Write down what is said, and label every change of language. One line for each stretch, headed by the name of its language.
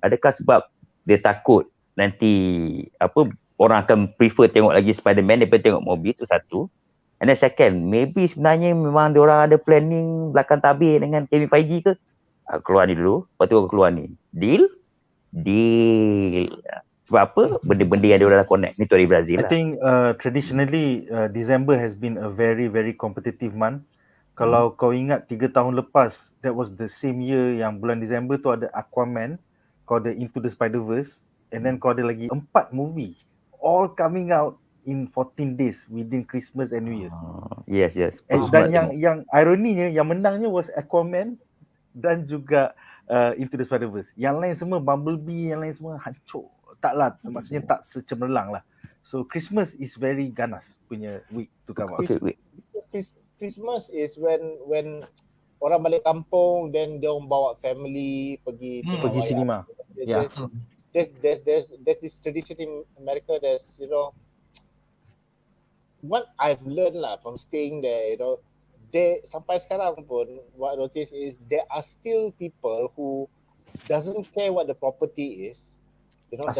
Malay: Adakah sebab dia takut nanti orang akan prefer tengok lagi Spider-Man daripada tengok Morbius? Itu satu.
English: And then second, maybe
Malay: sebenarnya memang dia orang ada planning belakang tabir dengan Kevin Feige ke? Keluar ni dulu, lepas tu keluar ni.
English: Deal? Deal.
Malay: Sebab apa? Benda-benda yang dia orang dah connect. Ni tu dari Brazil
English: I
Malay: lah.
English: think traditionally December has been a very very competitive month.
Malay: Kalau kau ingat 3 tahun lepas,
English: that was the same year
Malay: yang bulan Disember tu ada
English: Aquaman, kau ada Into the Spider-Verse, and then
Malay: kau ada lagi 4
English: movie all coming out in 14 days within Christmas and New Year's. Yes.
Malay: Dan yang ironinya, yang menangnya was Aquaman dan juga Into the Spider-Verse. Yang lain semua Bumblebee, yang lain semua hancur. Taklah, maksudnya tak secemerlang lah.
English: So Christmas is very
Malay: ganas punya
English: week to come out. Christmas is when
Malay: orang balik kampung,
English: then
Malay: dia orang bawa family pergi
English: cinema. Yeah. There's this tradition in America. There's, you know, what I've learned
Malay: lah
English: from staying there, you know, they
Malay: sampai sekarang pun
English: what I notice is there are still people who doesn't care what the property is, you know,